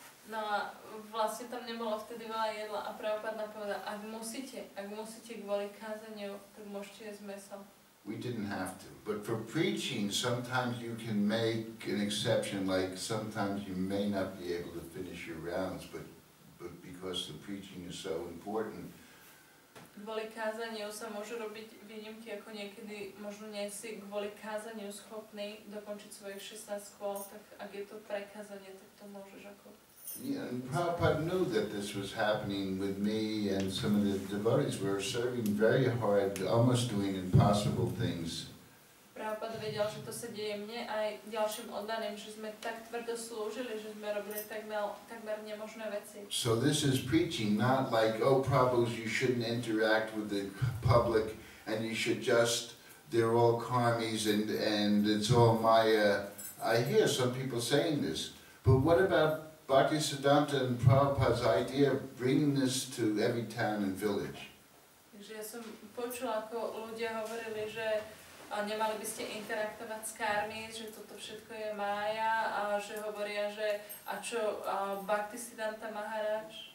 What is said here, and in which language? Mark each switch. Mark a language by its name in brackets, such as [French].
[Slovak] No a vlastne tam nebolo vtedy veľa jedla a Prabhupada nám povedal, ak musíte kvôli kázaniu, tak môžete jesť meso. [English] We didn't have to. But for preaching, sometimes you can make an exception, like sometimes you may not be able to finish your rounds, but because the preaching is so important. [Slovak] Kvôli kázaniu sa môžu robiť výnimky, ako niekedy možno nie si kvôli kázaniu schopný dokončiť svojich 16 kôl, tak ak je to prekázanie, tak to môžeš ako... [English] Yeah, and Prabhupada knew that this was happening with me, and some of the devotees were serving very hard, almost doing impossible things. [Slovak] Prabhupada vedel, že to sa deje mne aj ďalším oddaným, že sme tak tvrdo slúžili, že sme robili takmer nemožné veci. [English] So this is preaching, not like, oh, Prabhus, you shouldn't interact with the public, and you should just, they're all karmis, and it's all Maya. I hear some people saying this, but what about Bhaktisiddhanta and Prabhupada's idea of bringing this to every town and village? [Slovak] Takže ja som počula, ako ľudia hovorili, že nemali by ste interaktovať s kármi, že toto všetko je mája a že hovoria, že a čo Bhaktisiddhanta Maharaj?